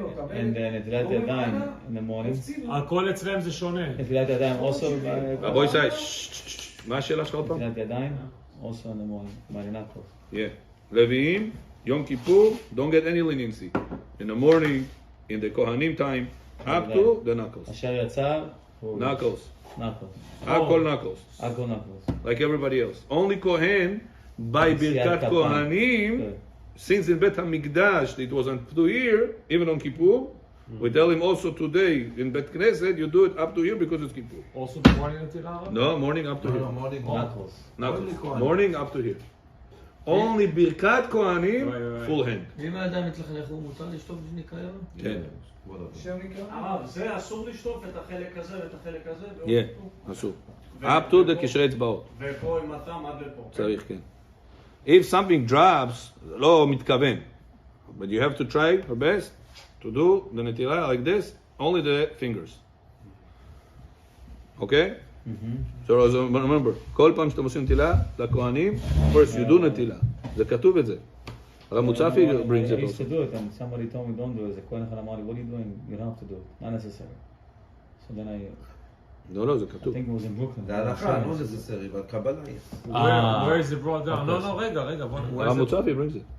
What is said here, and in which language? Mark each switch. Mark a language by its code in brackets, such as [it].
[en] And נטילת ידיים in the morning. [he] הכל אצלם זה שונה. [en] נטילת ידיים also. [he] רבוי שי, מה השאלה שלך עוד פעם? [en] נטילת ידיים also in the morning, by the knuckles. Yeah. לוויים, יום כיפור, don't get any leniency. In the morning, in the Kohanim time, up to the knuckles. [he] אשר יצר. [en] Knuckles. knuckles. הכל knuckles. הכל knuckles. Like everybody else. Only Kohen, by ברכת Kohanim, since in Bet HaMikdash it was up to here, even on Kippur, we tell him also today in Bet Knesset, you do it up to here because it's Kippur. Also the morning netilah? No, morning up to here. knuckles. Knuckles. Morning up to here. Only ברכת Kohanim, full hand. [he] ואם האדם מתלכלך הוא מותר לשטוף ניקיון? כן. זה אסור לשטוף את החלק הזה ואת החלק הזה? Yeah, אסור. [en] Up to the קשרי אצבעות. [he] ופה עם התם עד לפה. צריך, כן. [en] If something drops, [he] לא מתכוון. [en] But you have to try your best to do the נטילה like this, only the fingers. Okay? So remember, [he] כל פעם שאתם עושים נטילה לכהנים, [en] first you do נטילה. [he] זה כתוב את זה. [en] הרב מוצפי brings it I used to do it and somebody told me don't do it. The Kohen [he] אחד אמר לי, [en] what are you doing? You don't have to do it. Not necessary. So then [he] לא, זה [en] I [he] כתוב. [en] think it was in Brooklyn. [he] זה הלכה, לא [en] necessary, but Kabbalah is. Where is it brought down? [he] No, רגע. [en] הרב מוצפי brings it.